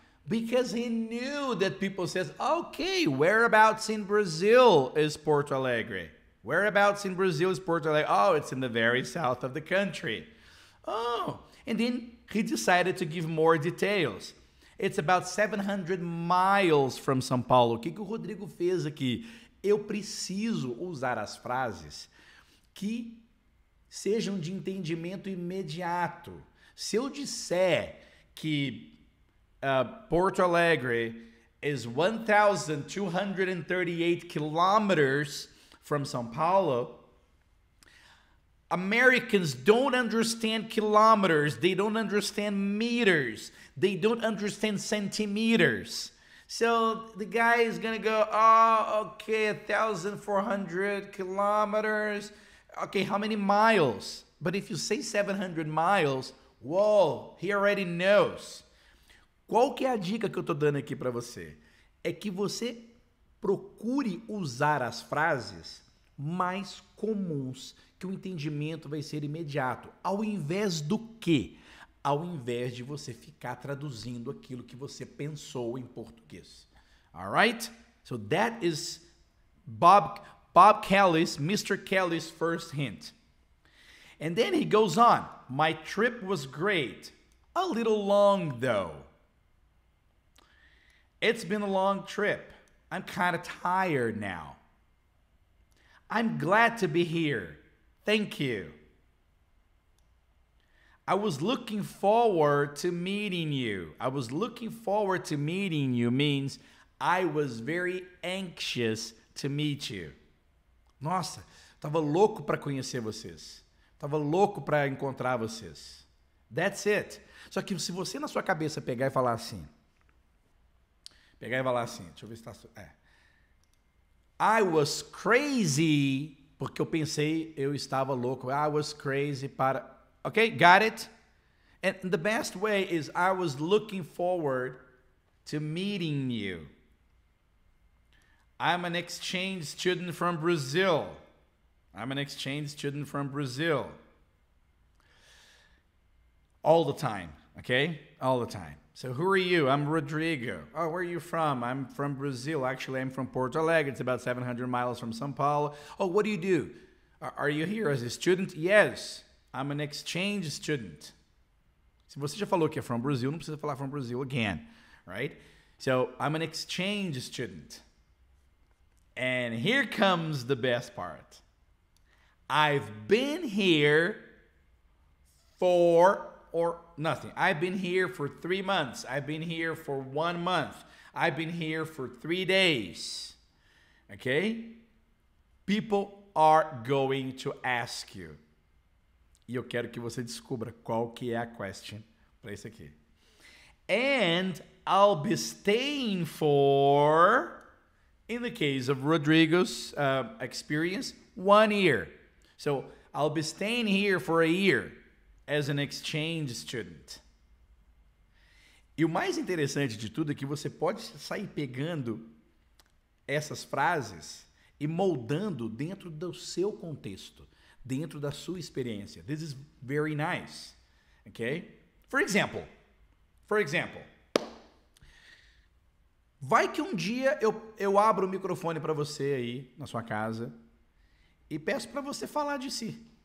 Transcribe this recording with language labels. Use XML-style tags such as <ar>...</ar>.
<en>Because he knew that people says, okay, whereabouts in Brazil is Porto Alegre? Whereabouts in Brazil is Porto Alegre? Oh, it's in the very south of the country. Oh, and then he decided to give more details. It's about 700 miles from São Paulo.</en> <pt>O que o Rodrigo fez aqui? Eu preciso usar as frases que sejam de entendimento imediato. Se eu disser que</pt> <en>Porto Alegre is 1,238 kilometers from São Paulo, Americans don't understand kilometers. They don't understand meters. They don't understand centimeters. So the guy is going to go, oh, okay, 1,400 kilometers. Okay, how many miles? But if you say 700 miles, whoa, he already knows.</en> <pt>Qual que é a dica que eu estou dando aqui para você? É que você procure usar as frases mais comuns, que o entendimento vai ser imediato. Ao invés do quê? Ao invés de você ficar traduzindo aquilo que você pensou em português.</pt> <en>Alright? So that is Bob Kelly's, Mr. Kelly's first hint. And then he goes on. My trip was great. A little long though. It's been a long trip. I'm kind of tired now. I'm glad to be here. Thank you. I was looking forward to meeting you. I was looking forward to meeting you means I was very anxious to meet you.</en> <pt>Nossa, tava louco para conhecer vocês. Tava louco para encontrar vocês.</pt> <en>That's it.</en> <pt>Só que se você na sua cabeça pegar e falar assim, deixa eu ver se tá...</pt> <en>I was crazy,</en> <pt>porque eu pensei, eu estava louco.</pt> <en>I was crazy</en> <pt>para...</pt> <en>Okay, got it? And the best way is I was looking forward to meeting you. I'm an exchange student from Brazil. I'm an exchange student from Brazil. All the time, okay? All the time. So who are you? I'm Rodrigo. Oh, where are you from? I'm from Brazil. Actually, I'm from Porto Alegre. It's about 700 miles from São Paulo. Oh, what do you do? Are you here as a student? Yes, I'm an exchange student.</en> <pt>Se você já falou que é</pt> <en>from Brazil,</en> <pt>não precisa falar</pt> <en>from Brazil again, right? So I'm an exchange student. And here comes the best part. I've been here for... or nothing. I've been here for 3 months. I've been here for 1 month. I've been here for 3 days. Okay? People are going to ask you.</en> <pt>E eu quero que você descubra qual que é a question para isso aqui.</pt> <en>And I'll be staying for, in the case of Rodrigo's experience, 1 year. So I'll be staying here for a year. As an exchange student.</en> <pt>E o mais interessante de tudo é que você pode sair pegando essas frases e moldando dentro do seu contexto, dentro da sua experiência.</pt> <en>This is very nice. Okay? For example,</en> <pt>vai que um dia eu abro o microfone para você aí na sua casa e peço para você falar de si.</pt>